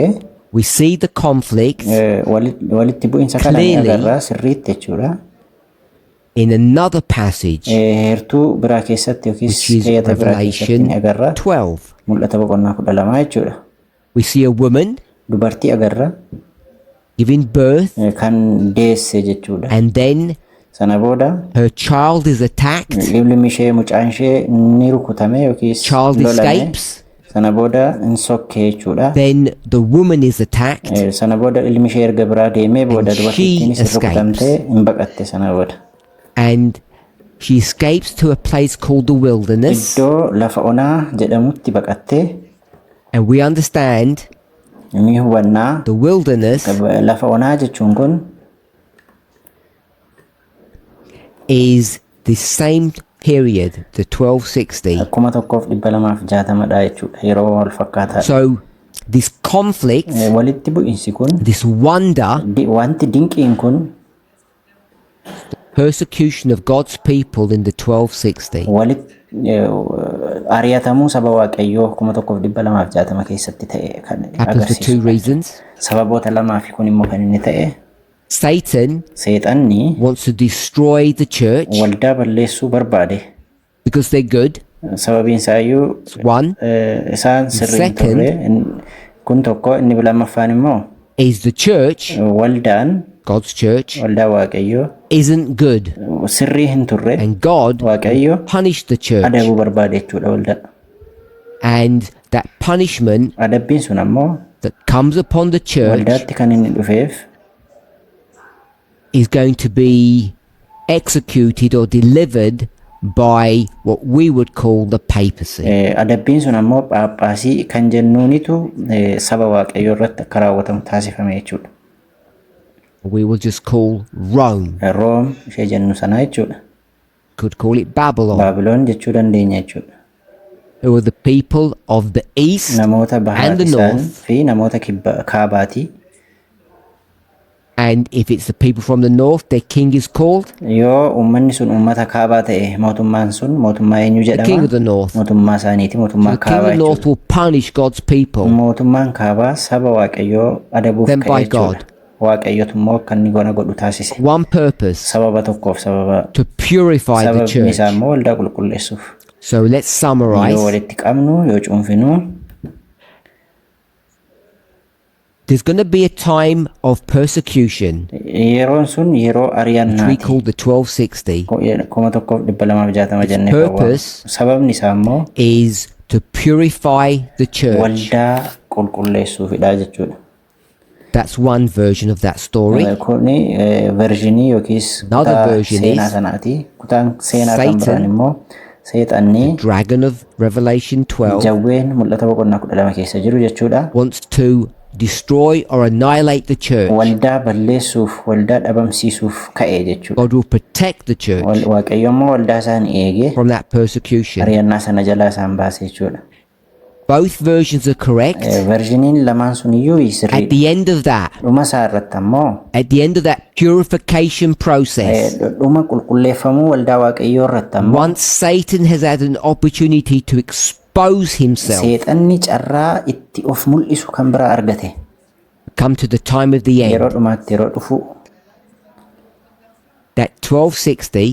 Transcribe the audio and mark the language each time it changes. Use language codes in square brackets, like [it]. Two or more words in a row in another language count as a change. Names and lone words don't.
[en] we see the conflict [om] Walitti bu'iinsa kana ni [en] Clearly. [om] agarra sirriitti jechuudha. [en] in another passage, [om] Heertuu biraa keessatti yookiis [en] which is [om] keeyyata biraa keessatti [en] Revelation [om] ni agarra. 12. Mul'ata boqonnaa 12 jechuudha. [en] We see a woman [om] Dubartii agarra. [en] giving birth, [om] kan deesse jechuudha. [en] and then [om] Sana booda [en] her child is attacked, [om] ilmi ishee mucaan ishee ni rukutame yookiis [en] child [om] lolame. [en] escapes, [om] Sana booda hin sokkee jechuudha. [en] then the woman is attacked, [om] Sana booda ilmi ishee erga biraa deemee booda dubartittiinis rukutamtee hin baqatte sana booda. [en] and she escapes to a place called the wilderness. [om] Iddoo lafa onaa jedhamutti baqattee [en] And we understand [om] ni hubannaa [en] the wilderness [om] lafa onaa jechuun kun [en] is the same period, the 1260. [om] akkuma 1260dha jechuudha. Yeroo wal fakkaataa. [en] So this conflict, [om] Walitti bu'insi kun [en] this wonder, [om] wanti dinqiin kun [en] persecution of God's people in the 1260 [om] ari'atamuu saba waaqayyoo 1260 keessatti ta'e kan [en] happens for two [om] agarsiisu. [en] reasons. [om] Sababoota lamaafi kun immoo kan inni ta'e [en] Satan [om] seexanni [en] wants to destroy the church [om] waldaa balleessuu barbaade. [en] because they're good. [om] Sababiin isaayyuu [en] One [om] isaan sirrii hin turre. Kun tokko, inni lammaffaan immoo [en] is the church, [om] waldaan [en] God's church, [om] waldaa waaqayyoo [en] isn't good, [om] sirrii hin turre. [en] and God [om] Waaqayyo [en] punished the church. [om] adabuu barbaade jechuudha waldaa. [en] And that punishment [om] Adabbiin sun ammoo [en] that comes upon the church [om] waldaatti kan inni dhufeef [en] is going to be executed or delivered by what we would call the papacy. [om] adabbiin sun ammoo phaaphaasii kan jennuunitu saba waaqayyoo irratti akka raawwatamu taasifame jechuudha. [en] We will just call Rome. [om] Room ishee jennu sana jechuudha. [en] Could call it Babylon. [om] Baabiloon jechuu dandeenya jechuudha. [en] Who are the people of the east [om] Namoota bahaa [en] and the [om] isaan [en] north. [om] fi namoota kaabaati. [en] And if it's the people from the north, their king is called [om] Yoo uummanni sun uummata kaabaa ta'e mootummaan sun mootummaa eenyu [en] the king of [om] jedhama? [en] the north. [om] Mootummaa isaaniiti, mootummaa [en] The king of [om] kaabaa [en] the north [om] jechuudha. [en] will punish God's people. [om] Mootummaan kaabaa saba waaqayyoo adabuuf [en] Then [om] ka'e [en] by [om] jechuudha. Waaqayyotu immoo akka inni godhu taasise. [en] One purpose, [om] Sababa tokkoof sababa [en] to purify the [om] sababni [en] church. [om] isaa immoo waldaa qulqulleessuuf. [en] So let's [om] Yoo [en] summarize. [om] walitti qabnu, yoo cuunfinu, [en] There's going to be a time of persecution, [om] yeroon sun yeroo [en] which we [om] ari'annaati. [en] call the 1260, [om] 1260 jennee [en] purpose [om] qabna. Sababni isaa immoo [en] is to purify the church. [om] waldaa qulqulleessuufidha jechuudha. [en] That's one version of that story. [om] Kuni versionii yookiis [en] Another [om] kutaa [en] version [om] seenaa [en] is [om] sanaati. Kutaan seenaa kan [en] Satan, [om] biraan immoo seexanni [en] Dragon of Revelation 12 [om] jawween mul'ata boqonnaa 12 keessa jiru jechuudha. [en] wants to destroy or annihilate the church. [om] Waldaa balleessuuf, waldaa dhabamsiisuuf ka'e jechuudha. [en] God will protect the church [om] Waaqayyo immoo waldaa isaan eege [en] from that persecution. [om] ari'annaa sana jalaa isaan baase jechuudha. [en] Both versions are correct. [om] Verjiniin lamaan sun iyyuu [en] At [om] sirriidha. [en] the end of that, [om] Dhuma isaa irratti ammoo [en] at the end of that purification process, [om] dhuma qulqulleeffamuu waldaa waaqayyoo irratti ammoo [en] once Satan has had an opportunity to expose himself, [om] seexanni carraa itti of mul'isu kan biraa argate. [en] come to the time of the [om] Yeroo [en] end, [om] dhumaatti yeroo dhufu [en] that 1260